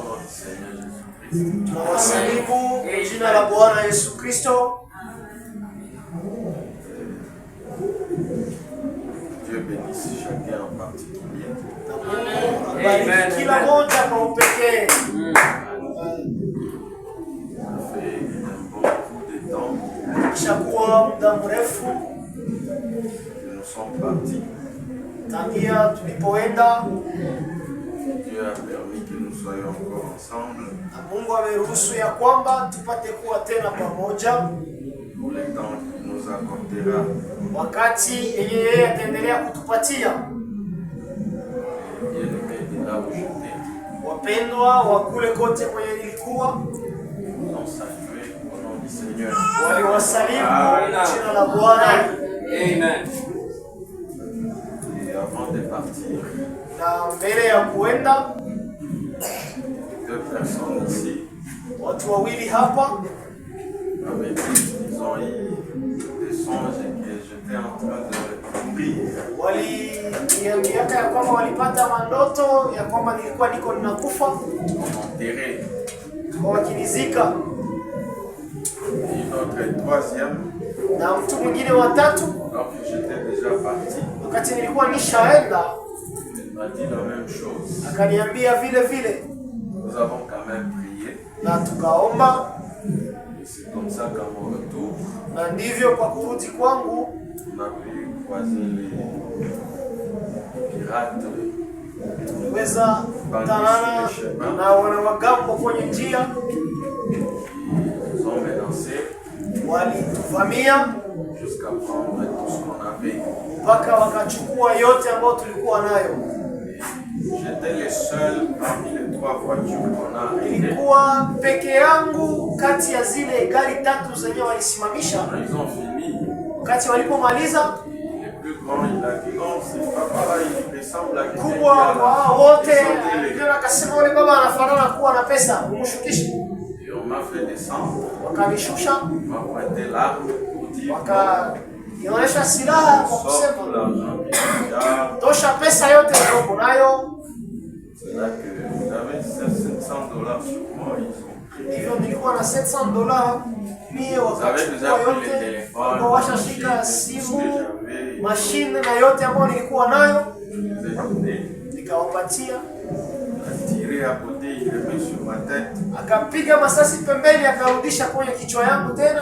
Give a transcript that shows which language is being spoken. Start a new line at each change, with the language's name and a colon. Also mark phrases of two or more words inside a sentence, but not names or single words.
Swahili: Tunawasalimu jina la Bwana Yesu Kristo.
French: Dieu bénisse chacun en particulier.
Swahili: Amen. Kila moja kwa upekee.
French: Ça fait un bon bout de temps
Swahili: Kishakuwa muda mrefu
French: que nous sommes partis.
Swahili: tangia tulipoenda.
French: Dieu a permis que nous soyons encore ensemble
Swahili: Mungu ameruhusu ya kwamba tupate kuwa tena pamoja
French: pour le temps qu'il nous accordera.
Swahili: wakati yeye ataendelea kutupatia.
French: Bien-aimés de là où j'étais,
Swahili: Wapendwa wa kule kote kwenye nilikuwa,
French: nous ont salué au nom du Seigneur.
Swahili: waliwasalimu jina la Bwana. Amen.
French: Et avant de partir,
Swahili: Na mbele ya kuenda,
French: deux personnes ici
Swahili: watu wawili hapa
French: avaient dit qu'ils ont eu des songes et que j'étais en train de prier.
Swahili: waliniambiaka ya kwamba walipata mandoto ya kwamba nilikuwa niko ninakufa,
French: Enterré.
Swahili: wakinizika,
French: Et une autre troisième,
Swahili: na mtu mwingine watatu,
French: alors que j'étais déjà parti,
Swahili: wakati nilikuwa nishaenda,
French: elle m'a dit la même chose.
Swahili: akaniambia vile vile,
French: Nous avons quand même prié.
Swahili: na tukaomba,
French: Et c'est comme ça qu'à mon retour,
Swahili: na ndivyo kwa kurudi kwangu
French: on a pu croiser les pirates.
Swahili: tuliweza kutanana na wanawagambo kwenye njia,
French: Ils nous ont menacés
Swahili: walituvamia
French: jusqu'à prendre tout ce qu'on avait.
Swahili: mpaka wakachukua yote ambayo tulikuwa nayo.
French: J'étais le seul parmi les trois voitures qu'on a arrêtées.
Swahili: Nilikuwa peke yangu kati ya zile gari tatu zenye walisimamisha.
French: Quand ils ont fini,
Swahili: Wakati walipomaliza,
French: le plus grand, il a dit non, c'est pas pareil, il ressemble à quelqu'un qui
Swahili: kubwa
French: a
Swahili: wa hao wote
French: ils ont dit,
Swahili: ndio akasema yule baba anafanana kuwa na pesa, umshukishe.
French: Et on m'a fait descendre,
Swahili: Wakanishusha,
French: on m'a pointé l'arme pour dire
Swahili: wakanionyesha silaha kwa
French: sors tout
Swahili: kusema
French: l'argent qu'il y a.
Swahili: tosha pesa yote niliyoko nayo.
French: C'est là que j'avais 700 dollars sur moi, ils ont pris.
Swahili: Hivyo nilikuwa na $700 mie, wakachukua yote, wakawashashika simu, mashine na yote ambayo nilikuwa nayo,
French: Je les ai donnés,
Swahili: nikawapatia.
French: a tiré à côté, il les met sur ma tête.
Swahili: Akapiga masasi pembeni, akarudisha kwenye kichwa yangu tena,